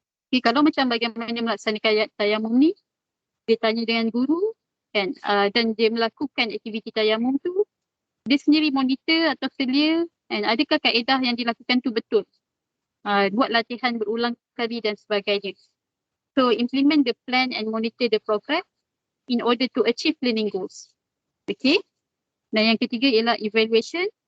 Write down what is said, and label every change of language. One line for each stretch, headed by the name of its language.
Malay: Okay, kalau macam bagaimana melaksanakan tayamum ni, dia tanya dengan guru kan, dan dia melakukan aktiviti tayamum tu, dia sendiri monitor atau selia and adakah kaedah yang dilakukan tu betul. Buat latihan berulang kali dan sebagainya.
English: So implement the plan and monitor the progress in order to achieve learning goals. Okay.
Malay: Dan yang ketiga ialah evaluation.